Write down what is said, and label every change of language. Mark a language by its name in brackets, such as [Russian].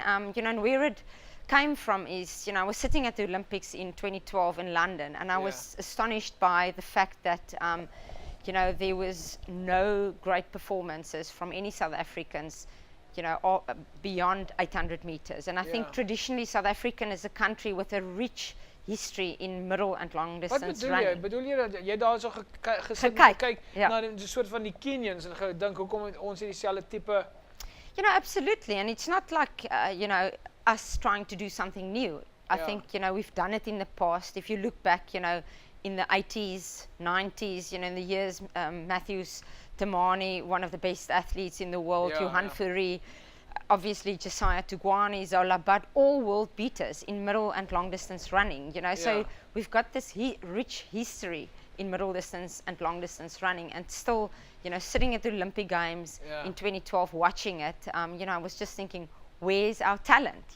[English] And where it came from is, I was sitting at the Olympics in 2012 in London, and I was astonished by the fact that there was no great performances from any South Africans, beyond 800 meters. And I think traditionally South Africa is a country with a rich history in middle and long distance running. [Afrikaans] Bedoel jy dat jy daar so gesit kyk na die soort van die Kenyans en gedink hoekom het ons hierdie selfde tipe? [English] Absolutely, and it's not like us trying to do something new. I think we've done it in the past. If you look back, in the 80s, 90s, in the years, Matthews Temani, one of the best athletes in the world, Johan Fourie, obviously Josiah Tugwani, Zola, but all world beaters in middle and long distance running, So we've got this rich history in middle distance and long distance running, and still, sitting at the Olympic Games in 2012, watching it, I was just thinking, where's our talent?